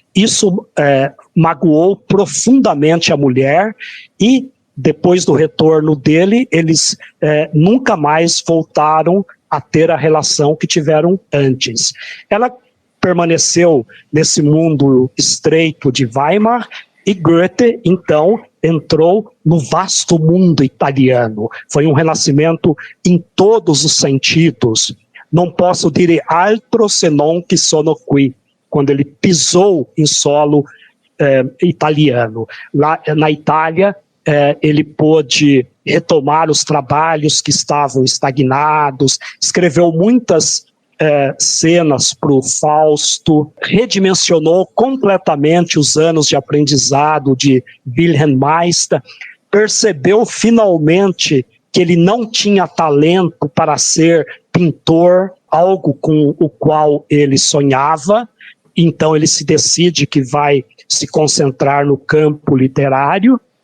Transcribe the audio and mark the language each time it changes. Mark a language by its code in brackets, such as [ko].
[pt] Isso magoou profundamente a mulher e, depois do retorno dele, eles nunca mais voltaram a ter a relação que tiveram antes. Ela permaneceu nesse mundo estreito de Weimar, e Goethe, então, entrou no vasto mundo italiano. Foi um renascimento em todos os sentidos. [it] Non posso dire altro se non che sono qui, [pt] quando ele pisou em solo italiano. Lá na Itália, ele pôde retomar os trabalhos que estavam estagnados, escreveu muitas cenas para o Fausto, redimensionou completamente os anos de aprendizado de Wilhelm Meister, percebeu finalmente que ele não tinha talento para ser pintor, algo com o qual ele sonhava, então ele se decide que vai se concentrar no campo literário,